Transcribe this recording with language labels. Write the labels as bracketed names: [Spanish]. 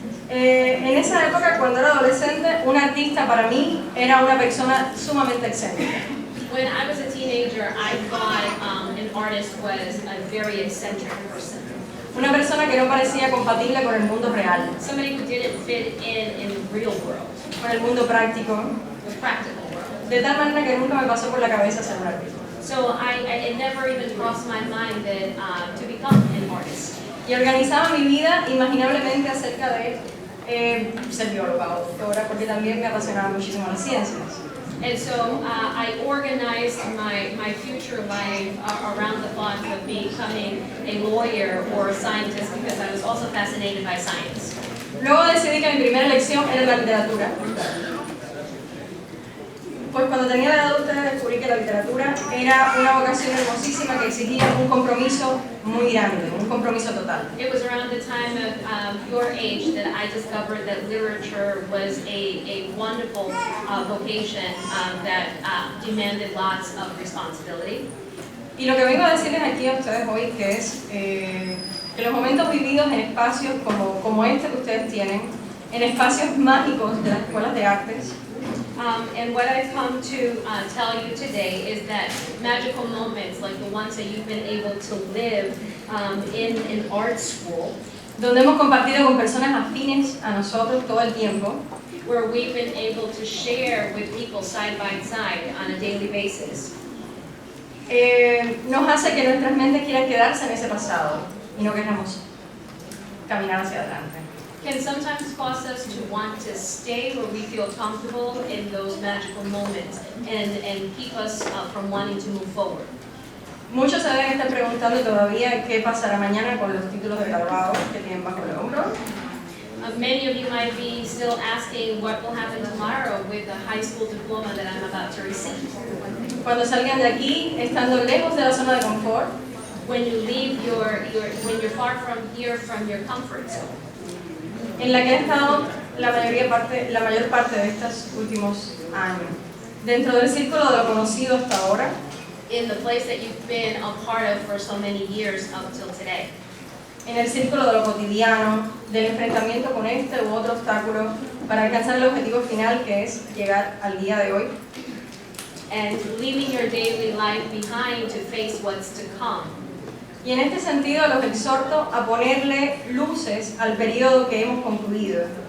[Spanish] En esa época, cuando era adolescente, un artista para mí era una persona sumamente excéntrica. [English] When I was a teenager, I thought an artist was a very eccentric person. [Spanish] Una persona que no parecía compatible con el mundo real, [English] Somebody who didn't fit in the real world, [Spanish] con el mundo práctico, [English] the practical world. [Spanish] de tal manera que nunca me pasó por la cabeza ser un artista. [English] So it never even crossed my mind that to become an artist. [Spanish] Y organizaba mi vida imaginablemente acerca de ser bióloga o doctora, porque también me apasionaban muchísimo las ciencias. [English] And so I organized my future life around the thought of becoming a lawyer or a scientist because I was also fascinated by science. [Spanish] Luego decidí que mi primera elección era la literatura. Pues cuando tenía la edad de ustedes descubrí que la literatura era una vocación hermosísima que exigía un compromiso muy grande, un compromiso total. [English] It was around the time of your age that I discovered that literature was a wonderful vocation that demanded lots of responsibility. [Spanish] Y lo que vengo a decirles aquí a ustedes hoy que es que los momentos vividos en espacios como este que ustedes tienen, en espacios mágicos de las escuelas de artes, [English] And what I've come to tell you today is that magical moments like the ones that you've been able to live in an art school, [Spanish] donde hemos compartido con personas afines a nosotros todo el tiempo, [English] where we've been able to share with people side by side on a daily basis, [Spanish] nos hace que nuestras mentes quieran quedarse en ese pasado y no queramos caminar hacia adelante. [English] can sometimes cause us to want to stay where we feel comfortable in those magical moments and keep us from wanting to move forward. [Spanish] Muchos se deben estar preguntando todavía qué pasará mañana con los títulos de graduado que tienen bajo el hombro. [English] Many of you might be still asking what will happen tomorrow with the high school diploma that I'm about to receive. [Spanish] Cuando salgan de aquí, estando lejos de la zona de confort, [English] When you leave when you're far from here, from your comfort zone, [Spanish] en la que he estado la mayor parte de estos últimos años, dentro del círculo de lo conocido hasta ahora, [English] in the place that you've been a part of for so many years up till today, [Spanish] en el círculo de lo cotidiano, del enfrentamiento con este u otro obstáculo para alcanzar el objetivo final que es llegar al día de hoy. [English] and leaving your daily life behind to face what's to come. [Spanish] Y en este sentido los exhorto a ponerle luces al periodo que hemos concluido.